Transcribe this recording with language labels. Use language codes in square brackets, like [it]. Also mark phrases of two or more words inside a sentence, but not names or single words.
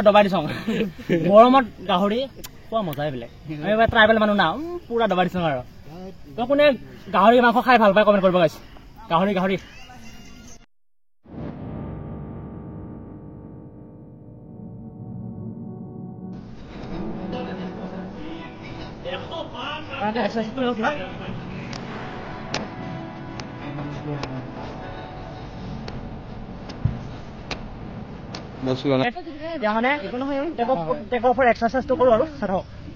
[as] দবাই দিছো গৰমত গাহৰি পুৰা মজাই বেলেগ আমি ট্ৰাইবেল মানুহ না পুৰা দবাই দিছো আৰু তো কোনে গাহৰি মাংস খাই ভাল পায় কমেন্ট কৰিব গাইস গাহৰি গাহৰি এক্সাৰসাইজ কৰি লওক [hi] बस वाला याने [en] take off exercise [hi] तो करो सर हो